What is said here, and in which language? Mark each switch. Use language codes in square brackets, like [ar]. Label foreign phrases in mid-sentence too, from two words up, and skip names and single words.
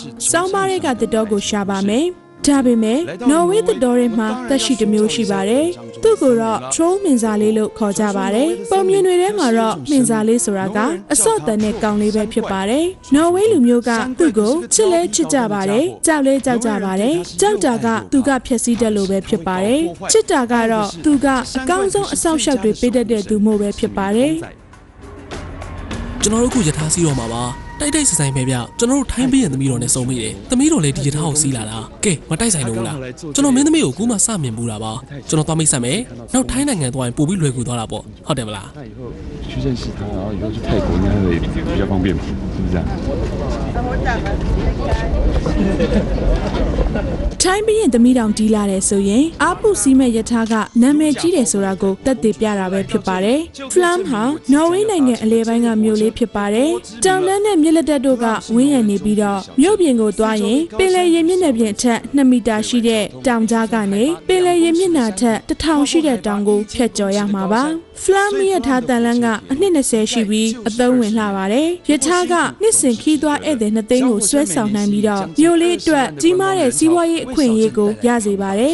[my] စောင်းပါးတဲ့ကသစ်တောကိုရှာပါမယ်ဒါပေမဲ့နော်ဝေးသစ်တောတွေမှာသက်ရှိတစ်မျိုးရှိပါတယ်သူ့ကိုတော့ troll မင်စာလေးလို့ခေါ်ကြပါတယ်ပုံမြင်တွေထဲမှာတော့မင်စာလေးဆိုတာကအစော့တန်တဲ့ကောင်လေးပဲဖြစ်ပါတယ်နော်ဝေးလူမျိုးကသူ့ကိုချစ်လဲချစ်ကြပါတယ်ကြောက်လဲကြောက်ကြပါတယ်ကြောက်တာကသူကဖျက်ဆီးတတ်လို့ပဲဖြစ်ပါတယ်ချစ်တာကတော့သူကအကောင်းဆုံးအဆောက်အအုံတွေပေးတတ်တဲ့သူမျိုးပဲဖြစ်ပါတယ် ကျွန်တော်တို့ခုယထာစီးတော့မှာပါတိုက်ဆိုင်ပဲဗျကျွန်တော်တို့ထိုင်းပေးရင်သမီးတော်နဲ့စုံမိတယ်သမီးတော်လည်းဒီယထာကိုစီးလာတာကဲမတိုက်ဆိုင်လို့လားကျွန်တော်မင်းသမီးကိုကူးမှစမြင်ဘူးတာပါကျွန်တော်သွားမိတ်ဆက်မယ်နောက်ထိုင်းနိုင်ငံသွားရင်ပို့ပြီးလွယ်ကူသွားတာပေါ့ဟုတ်တယ်မလား [zh] 去认识他然后以后去泰国应该会比较方便是不是这样 [my] ထိုင်းပြီးရင်သမီးတောင်တီးလာတယ်ဆိုရင်အာပုစီးမဲ့ယထာကနာမည်ကြီးတယ်ဆိုတာကိုတက်တည်ပြတာပဲဖြစ်ပါတယ်။ Flam ဟာနော်ဝေးနိုင်ငံ အလဲပိုင်းကမြို့လေးဖြစ်ပါတယ်။တောင်တန်းနဲ့မြစ်လက်တက်တို့ကဝင်းရံနေပြီးတော့မြို့ပြင်ကိုသွားရင်ပင်လယ်ရေမျက်နှာပြင်အထက်2မီတာရှိတဲ့တောင်ကြားကနေပင်လယ်ရေမျက်နှာထက်1000ရှိတဲ့တောင်ကိုဖြတ်ကျော်ရမှာပါ။ Flam ရထားတန်လန်းကအနှစ်20ရှိပြီးအသုံးဝင်လှပါတယ်။ရထားကနှစ်စဉ်ခီးသွားဧည့်သည်2သိန်းကိုဆွဲဆောင်နိုင်ပြီးတော့မြို့လေးအတွက်ကြီးမားတဲ့စီးပွားရေးအခွင့်အရေးကိုရစေပါတယ်